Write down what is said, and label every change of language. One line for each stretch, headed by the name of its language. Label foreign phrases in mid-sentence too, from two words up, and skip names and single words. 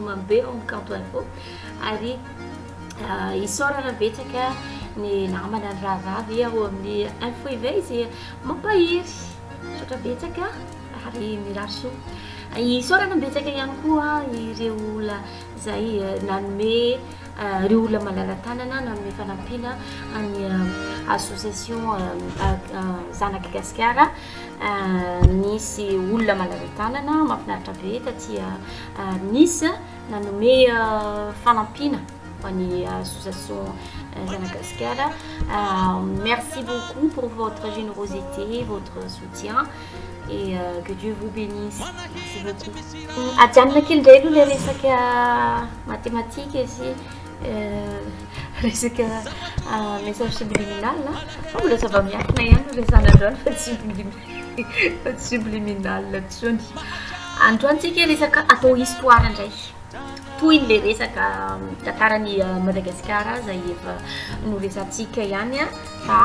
Malagasy: mambe ao amin'ny Kanto Info ary isorana betsaka ny namana ny rahavavy ao amin'ny info éveil izay mampahiry sotra betsaka ary mirary soa isorana betsaka ihany koa ireo olona izay nanome ireo olona malala-tanana nanome fanampiana any association Zanaka Gasikara nisy olona malala-tanana mahafinaritra be taty Nice nanome fanampiana ho an'ny association Zanaka Gasikara.
French: Merci beaucoup pour votre générosité, votre soutien et que Dieu vous bénisse. Merci beaucoup.
Malagasy: Ajanona kely indray aloha le resaka mathématique izy resaka
French: message subliminal
Malagasy: fa mbola zava-miafina ihany resana androany fa tsy subliminal tsony. Androantsika resaka atao histoire indray toy le resaka tantaran'ny Madagasikara zay efa noresantsika ihany fa